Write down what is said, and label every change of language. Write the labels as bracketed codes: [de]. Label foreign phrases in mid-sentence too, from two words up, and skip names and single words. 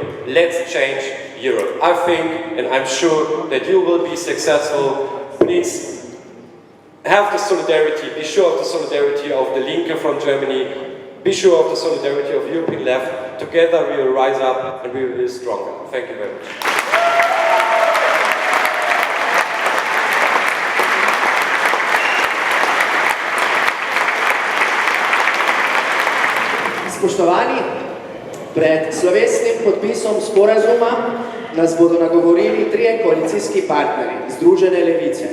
[en] Let's change Europe. I think, and I'm sure, that you will be successful. Please have the solidarity, be sure of the solidarity of the Linke from Germany, be sure of the solidarity of the European left. Together we will rise up and we will be stronger. Thank you very much. [sl] Spoštovani, pred slovesnim podpisom sporazuma nas bodo nagovorili trije koalicijski partnerji Združene levice.